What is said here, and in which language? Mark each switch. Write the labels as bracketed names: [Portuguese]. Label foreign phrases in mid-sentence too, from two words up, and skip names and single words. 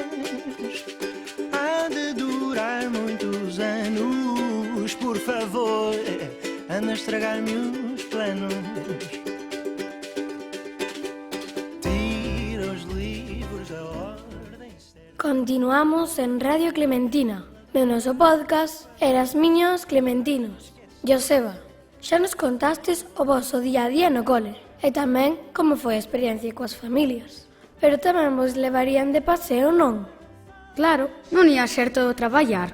[Portuguese] Há de durar muitos anos. Por favor, anda a estragar-me os planos. Tira os livros da ordem certa. [Galician] Continuamos en Radio Clementina, no noso podcast Erasmiños Clementinos. Joseba, xa nos contastes o vosso día a día no cole e tamén como foi a experiencia coas familias. Pero tamén vos levarían de paseo, non? Claro, non ia ser todo traballar.